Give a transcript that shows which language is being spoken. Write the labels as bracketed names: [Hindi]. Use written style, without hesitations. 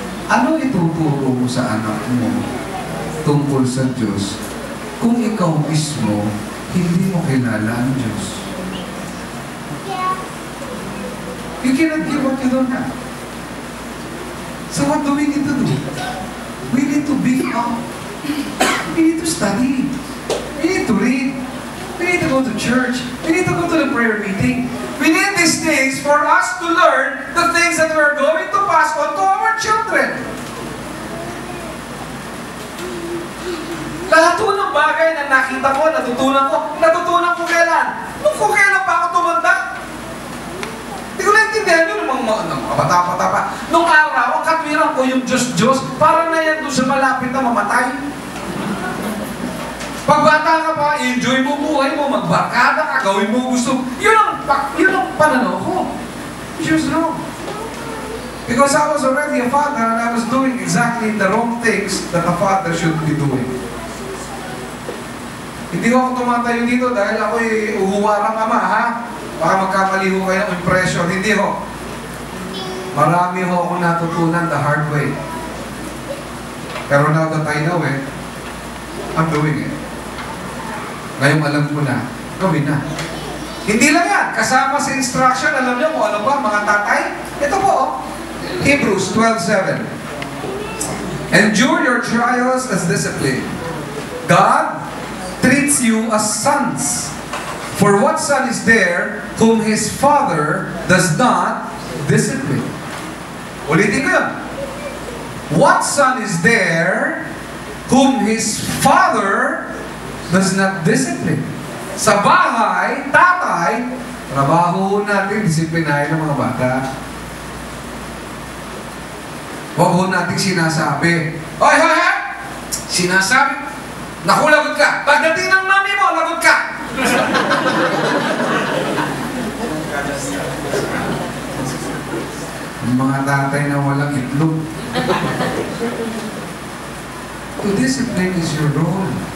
[Filipino] Ano ituturo mo sa anak mo tungkol sa Diyos kung ikaw mismo hindi mo kilala ang Diyos? [English] You cannot give what you don't have. So what do we need to do? We need to beef up. We need to study. We need to read. We need to go to church. We need to go to the prayer meeting. We need these things for us to learn the things that we're going to pass on to our children. [Filipino] Lahat po ng bagay na nakita ko, natutunan ko kailan? Nung kailan pa ako tumanda? Hindi ko naintindihan yun ng mga bata-bata pa. Nung araw, ang katwiran ko yung Diyos, parang na yan doon sa malapit na mamatay. Pag bata ka pa, enjoy mo buhay mo, magbarkada ka, gawin mo gusto. Yun ang pananaw ko. [English] She was wrong. Because I was already a father and I was doing exactly the wrong things that a father should be doing. [Filipino] Hindi ko ako tumatayo dito dahil ako'y uhuwarang ama, ha? Baka magkamali ho kayo ng impression. Hindi ho. Marami ho akong natutunan [English] the hard way. Pero now that I know it, I'm doing it. [Filipino] Ngayong alam ko na, gawin na. Hindi lang yan. Kasama sa instruction, alam niyo kung ano ba, mga tatay? Ito po, Hebrews 12:7. [English] Endure your trials as discipline. God treats you as sons. For what son is there whom his father does not discipline? [Filipino] Ulitin ko yun. [English] What son is there whom his father does not discipline? [Filipino] Sa bahay, tatay, trabaho natin, disiplinahin ng mga bata. Huwag ho natin sinasabi, hoy, hoy, hoy! Sinasabi, naku, lagot ka! Pagdating ng mami mo, lagot ka! Mga tatay na walang itlog. [English] To discipline is your role.